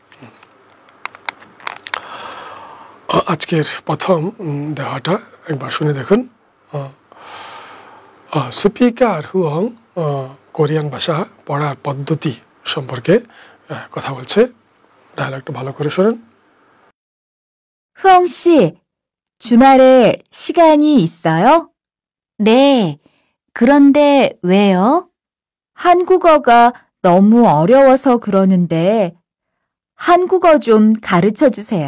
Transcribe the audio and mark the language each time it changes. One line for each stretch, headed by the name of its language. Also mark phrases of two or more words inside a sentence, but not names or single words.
Bangla: আজকের প্রথম দেওয়াটা একবার শুনে দেখুন। সুপিকা আর হুয়ং কোরিয়ান ভাষা পড়ার পদ্ধতি সম্পর্কে কথা বলছে, ডায়ালগটা ভালো করে শুনুন।
Korean: 후엉 씨, 주말에 시간이 있어요? 네. 그런데 왜요? 한국어가 너무 어려워서 그러는데 한국어 좀 가르쳐 주세요.